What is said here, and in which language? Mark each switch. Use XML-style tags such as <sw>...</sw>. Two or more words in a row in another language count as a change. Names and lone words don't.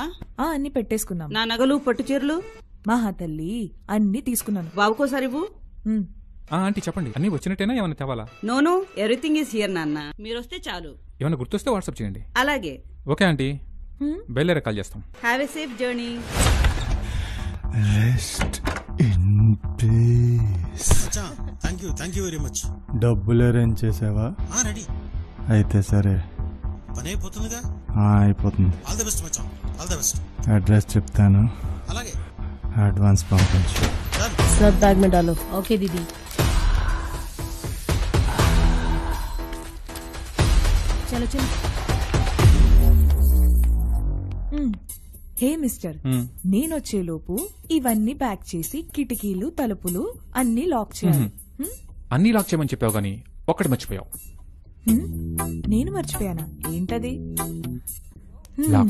<te>అన్ని పెట్టేసుకున్నాం. నా నగలు పట్టు చీరలు మహా తల్లి అన్ని తీసుకున్నాను. బాబుకోసారి ఇవ్వు. ఆంటీ చెప్పండి, అన్ని వచ్చినట్టేనా ఏమైనా తేవాలా? నోను,</te> <en>everything is here</en> <te>నాన్న. మీరొస్తే చాలు. ఏమైనా గుర్తొస్తే వాట్సాప్ చేయండి. అలాగే. ఓకే ఆంటీ, బయలుదేరే కాల్ చేస్తాం.</te> <en>have a safe journey. rest in peace. thank you very much.</en> <te>డబ్బులు అరేంజ్ చేసావా? రెడీ. అయితే సరే, పని అయిపోతుందిగా? అయిపోతుంది.</te> <en>all the best మచ్చా, all the best.</en> <te>అడ్రస్ చెప్తాను, అలాగే. అడ్వాన్స్ పంపించు.</te> <hi>सब बैग में डालो. ओके दीदी. चलो चलो.</hi> <te>హే మిస్టర్, నేనొచ్చేలోపు ఇవన్నీ ప్యాక్ చేసి కిటికీలు తలుపులు అన్ని లాక్ చేయాలి. అన్ని లాక్ చేయమని చెప్పావు గానీ ఒక్కటి మర్చిపోయావు. నేను మర్చిపోయానా? ఏంటది? లాక్.</te>